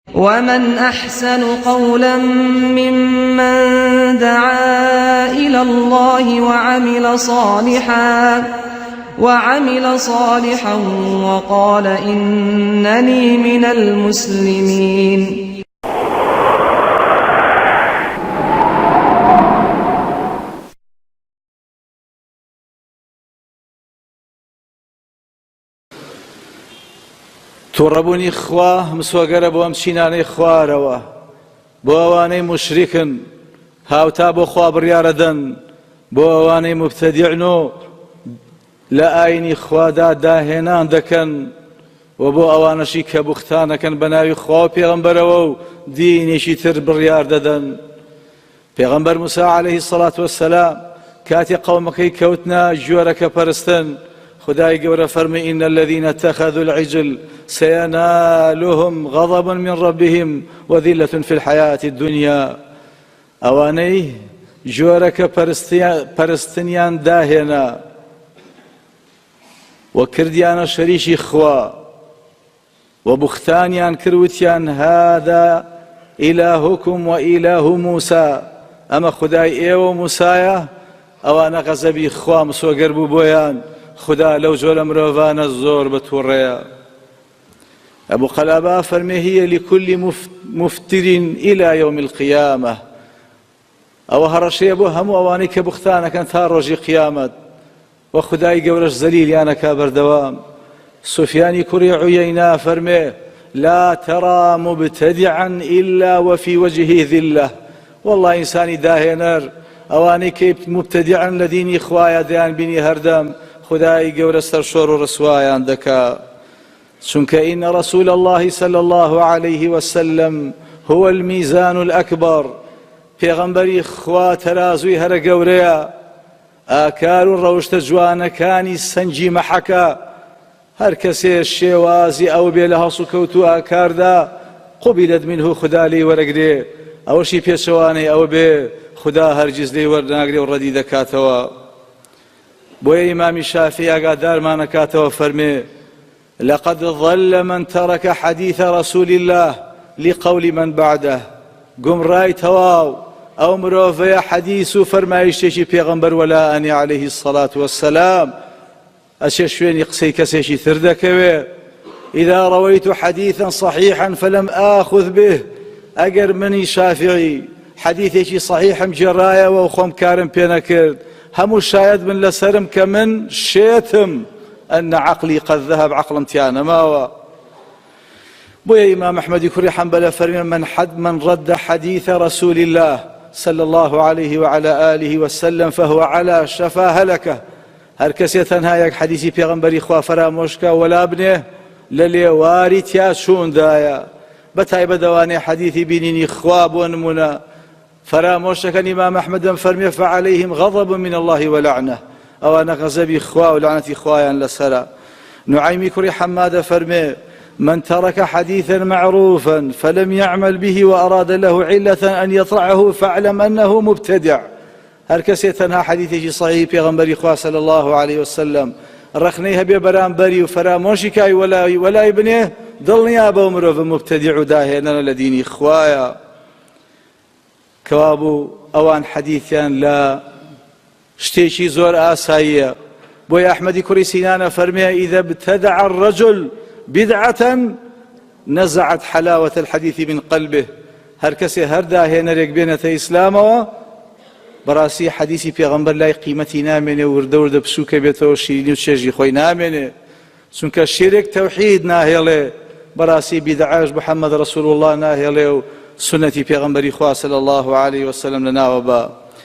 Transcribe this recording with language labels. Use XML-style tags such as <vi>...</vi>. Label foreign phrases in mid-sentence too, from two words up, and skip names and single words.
<ar>ومن أحسن قولا ممن دعا إلى الله وعمل صالحا وقال إنني من المسلمين.</ar> <ckb>توڕەبوونی خوا مسوەگەرە بۆ ئەم چینانەی خوارەوە، بۆ ئەوانەی مشریکن هاوتا بۆ خوا بڕیارە دەن، بۆ ئەوانەی مبتەدیعن و لە ئاینی خوادا داهێنان دەکەن، و بۆ ئەوانەشی کە بوختانەکەن بە ناوی خوا و پێغەمبەرەوە و دینێکی تر بڕیار دەدەن. پێغەمبەر موسا</ckb> <ar>عەلەیهی سەڵات وەسەلام</ar> <ckb>کاتی قەومەکەی کەوتنە ژوورەکە پەرستن، خدای گەورە فەرمی</ckb> <ar>إن الذين اتخذوا العجل سينالهم غضب من ربهم وذلة في الحياة الدنيا.</ar> <ckb>ئەوانەی ژوورەکە پەرستنیان داهێنا و کردیانە شەریکی خوا و بوختانیان کردوتیان</ckb> <ar>هذا إلهكم وإله موسى،</ar> <ckb>ئەمە خدای ئێوە و موسایە. ئەوانە غەزەبی خوا مسۆگەر بوو بۆیان، خدا لەو جۆرە مرۆڤانە زۆر بەتووڕەیە. ئەبوو قەلابە فەرمێ</ckb> <ar>هي لكل مفتر إلى يوم القيامة،</ar> <ckb>ئەوە هەڕەشەیە بۆ هەموو ئەوانەی کە بوختانەکەن تا ڕۆژی قیامەت، و خدای گەورەش زەلیلیانەکا بەردەوام. سوفیانی کوڕی عویەینا فەرمێ</ckb> <ar>لا ترى مبتدعا إلا وفي وجهه ذلة،</ar> <ckb>والله ئینسانی داهێنەر ئەوانەی کە مبتدعن لە دینی خوایە دەیان بینی هەردەم خدای گەورە سەرشۆڕ و ڕسوایان دەکا.</ckb> <ar>چونکە إن رسول الله صلى الله عليه وسلم هو الميزان الأكبر،</ar> <ckb>پێغەمبەری خوا تەرازووی هەرە گەورەیە، ئاکار و ڕەوشتە جوانەکانی سەنجی مەحەکە. هەر کەسێ شێوازی ئەو بێ لە هەڵس و کەوت و ئاکاردا</ckb> <ar>قوبیلت منه</ar> <ckb>خدا لێی وەرەگرێ، ئەوەشی پێچەوانەی ئەوە بێ خدا هەرگیز لێی وەرناگرێ و ڕەدی دەکاتەوە. بۆیە ئیمامی شافعی ئاگادارمانەکاتەوە فەرمێ</ckb> <ar>لقد ضل من ترك حديث رسول الله لقول من بعده،</ar> <ckb>گومڕای تەواو ئەو مرۆڤەیە حەدیث و فەرمایشتێکی پێغەمبەر وەلایەنی</ckb> <ar>عەلەیهی السەڵات وەسەلام</ar> <ckb>ئەچێ شوێنی قسەی کەسێکی تر دەکەوێ.</ckb> <ar>إذا رويت حديثا صحيحا فلم آخذ به،</ar> <ckb>ئەگەر منی شافعی حەدیثێکی صحیحم جێڕایەوە و خۆم کارم پێ نەکرد، هەموو شاید من لەسرم کە من شێتم</ckb> <ar>أن عقلي قد ذهب،</ar> <ckb>عقلم تیانەماوە. بۆیە ئیمام ئەحمەدی کوڕی حەنبەلە فەرمێ</ckb> <ar>من رد حديث رسول الله صلى الله عليه وعلى آله وسلم فهو على شفا هلكة.</ar> <ckb>هەر کەسێ تەنها یەک حەدیثی پێغەمبەری خوا فەرامۆشکە وەلا بنێ لە لێواری تیا چووندایە. بەتایبەت ئەوانەی حەدیثی بینینی خوا بۆ نمونە فرامۆشەکەن ئیمام ئەحمەدم فەرمێ</ckb> <ar>فعليهم غضب من الله ولعنة،</ar> <ckb>ئەوانە غەزەبی خوا و لعنەتی خوایان لەسەرە. نوعیمی کوڕی حەمادە فەرمێ</ckb> <ar>من ترك حديثا معروفا فلم يعمل به وأراد له علة أن يطرعه فاعلم أنه مبتدع.</ar> <ckb>هەر کەسێ تەنها حەدیثێکی صحیح پێغەمبەری خوا</ckb> <ar>صلی الله عليه وسلم</ar> <ckb>ڕخنەی هەبێ بەرامبەری و فەرامۆشی کای وەلای بنێ، دڵنیا بەو مرۆڤ مبتەدیع و داهێنەرە لە دینی خوایە. کەوابوو ئەوان حەدیثیان لە شتێکی زۆر ئاساییە. بۆی ئەحمەدی کوڕی سینانە فەرمێ</ckb> <ar>إذا ابتدع الرجل بدعة نزعت حلاوة الحديث من قلبه.</ar> <ckb>هەر کەسێ هەر داهێنەرێک بێنێتە ئیسلامەوە بەڕاستی حەدیثی پێغەمبەر لای قیمەتی نامێنێ و وردە وردە پسووکە بێتەوە شیرینی و چێژی خۆی نامێنێ، چونکە شیرێک تەوحید ناهێڵێ، بەڕاستی بیدعاش محەممەد ڕەسوول الله ناهێڵێ و سنەتی پێغەمبەری خوا</ckb> <ar>صلی الله عليه وسلم</ar> <ckb>لەناوە بە.</ckb>